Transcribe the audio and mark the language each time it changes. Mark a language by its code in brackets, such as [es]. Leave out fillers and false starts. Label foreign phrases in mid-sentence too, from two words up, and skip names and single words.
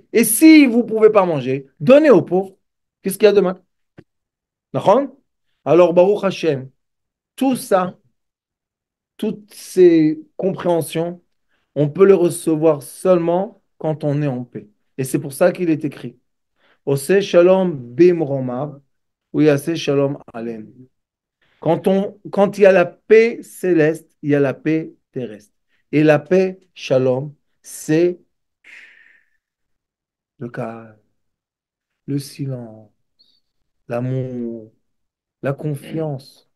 [fr] Et si vous ne pouvez pas manger, donnez aux pauvres. Qu'est-ce qu'il y a demain? D'accord. Alors, [he] ברוך השם, [fr] tout ça, toutes ces compréhensions, on peut les recevoir seulement quand on est en paix. Et c'est pour ça qu'il est écrit. [he] עושה שלום במרומיו, הוא יעשה שלום עלינו. [fr] Quand il y a la paix céleste, il y a la paix terrestre. Et la paix, shalom, c'est le calme, le silence, l'amour, la confiance.